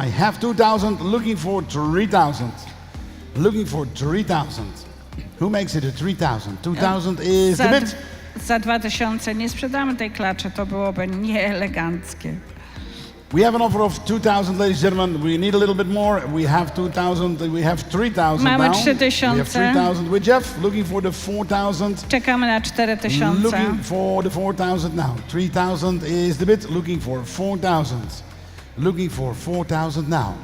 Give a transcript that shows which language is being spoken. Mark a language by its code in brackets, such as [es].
[en] I have 2,000. Looking for 3,000. Looking for 3,000. Who makes it a 3,000? 2,000 is the bid. [pl] Za 2000 nie sprzedamy tej klaczy, to byłoby nieeleganckie. [en] We have an offer of 2,000, ladies and gentlemen. We need a little bit more. We have 2,000. We have 3,000 [pl] Mamy [en] now. 3,000. We have 3,000 with Jeff. Looking for the 4,000. [pl] Czekamy na 4000. [en] Looking for the 4,000 now. 3,000 is the bid. Looking for 4,000. Looking for 4,000 now.